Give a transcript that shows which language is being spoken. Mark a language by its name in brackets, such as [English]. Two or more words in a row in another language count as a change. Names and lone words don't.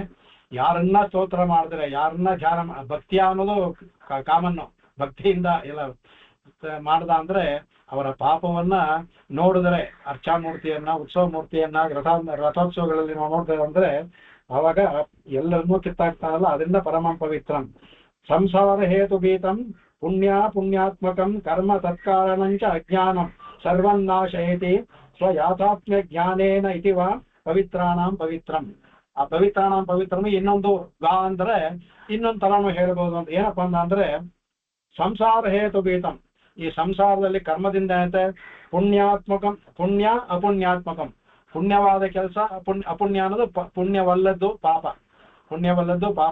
[Kannada] ಯಾರನ್ನ ಸ್ತೋತ್ರ ಮಾಡಿದ್ರೆ, ಯಾರನ್ನ ಧ್ಯಾನ ಭಕ್ತಿಯ ಅನ್ನೋದು ಕಾಮನ್ನು, ಭಕ್ತಿಯಿಂದ ಎಲ್ಲ ಮಾಡ್ದ ಅಂದ್ರೆ ಅವರ ಪಾಪವನ್ನ ನೋಡಿದ್ರೆ, ಅರ್ಚಾಮೂರ್ತಿಯನ್ನ ಉತ್ಸವ ಮೂರ್ತಿಯನ್ನ ರಥೋತ್ಸವಗಳಲ್ಲಿ ನಾವು ನೋಡ್ತೇವೆ ಅಂದ್ರೆ ಅವಾಗ ಎಲ್ಲರನ್ನೂ ಕಿತ್ತಾಕ್ತಾನಲ್ಲ. ಅದರಿಂದ [Sanskrit] ಪರಮಂ ಪವಿತ್ರಂ. ಸಂಸಾರ ಹೇತು ಭೀತಂ ಪುಣ್ಯಾತ್ಮಕಂ ಕರ್ಮ ತತ್ಕಾರಣಂಚ ಅಜ್ಞಾನಂ ಸರ್ವನ್ನಾಶಯತಿ ಸ್ವಯಾಥಾತ್ಮ್ಯ ಜ್ಞಾನೇನ ಇತಿವ ಪವಿತ್ರಾಣಾಂ ಪವಿತ್ರಂ. [Kannada] ಆ [Sanskrit] ಪವಿತ್ರಾಣಾಂ ಪವಿತ್ರಂ [Kannada] ಇನ್ನೊಂದು ಅಂದ್ರೆ ಇನ್ನೊಂದು ತರಾನು ಹೇಳ್ಬೋದು ಅಂತ. ಏನಪ್ಪಾ ಅಂದ್ರೆ [Sanskrit] ಸಂಸಾರ ಹೇತು ಭೀತಂ, [Kannada] ಈ ಸಂಸಾರದಲ್ಲಿ ಕರ್ಮದಿಂದ ಏನಂತೆ ಪುಣ್ಯಾತ್ಮಕಂ, [Sanskrit] ಪುಣ್ಯ ಅಪುಣ್ಯಾತ್ಮಕಂ. [Kannada] ಪುಣ್ಯವಾದ ಕೆಲಸ, ಅಪುಣ್ಯ ಅನ್ನೋದು ಪುಣ್ಯವಲ್ಲದ್ದು ಪಾಪ, ಪುಣ್ಯವಲ್ಲದ್ದು ಪಾಪ.